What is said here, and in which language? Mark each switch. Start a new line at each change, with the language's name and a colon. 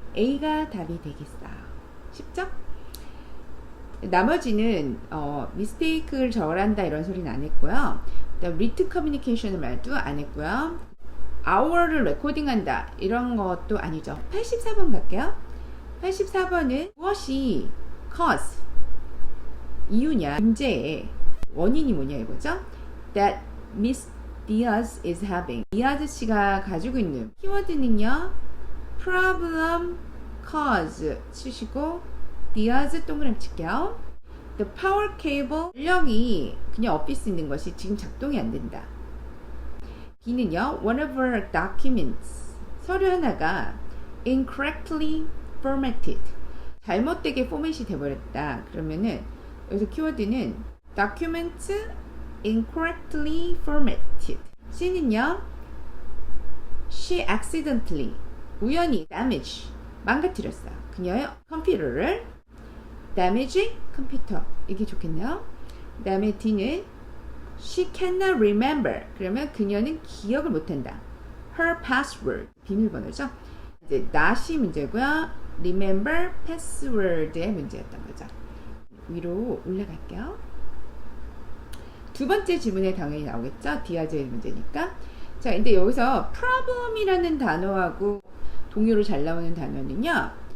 Korean: A가 답이 되겠어요. 쉽죠? 나머지는 mistake를 절한다 이런 소리는 안 했고요. written communication의 말도 안 했고요. hour를 레코딩한다 이런 것도 아니죠. 84번 갈게요. 84번은 무엇이 cause 이유냐, 문제의 원인이 뭐냐 이거죠.
English: That Miss Diaz is having.
Korean: 디아즈 씨가 가지고 있는 키워드는요. problem cause 치시고 Diaz 동그라미 칠게요. The power cable 전력이 그냥 업힐 수 있는 것이 지금 작동이 안 된다. B는요.
English: One of our documents
Korean: 서류 하나가
English: incorrectly formatted
Korean: 잘못되게 포맷이 돼버렸다. 그러면은 여기서 키워드는 document incorrectly formatted. C는요.
English: She accidentally
Korean: 우연히
English: damage
Korean: 망가뜨렸어요. 그녀의 컴퓨터를 damage 컴퓨터 이게 좋겠네요. 그 다음에 D는
English: She cannot remember
Korean: 그러면 그녀는 기억을 못한다.
English: Her password
Korean: 비밀번호죠. 이제 not이 문제고요. remember password의 문제였던 거죠. 위로 올라갈게요. 두 번째 지문에 당연히 나오겠죠. 디아즈의 문제니까. 자, 근데 여기서 problem이라는 단어하고 동요로 잘 나오는 단어는요.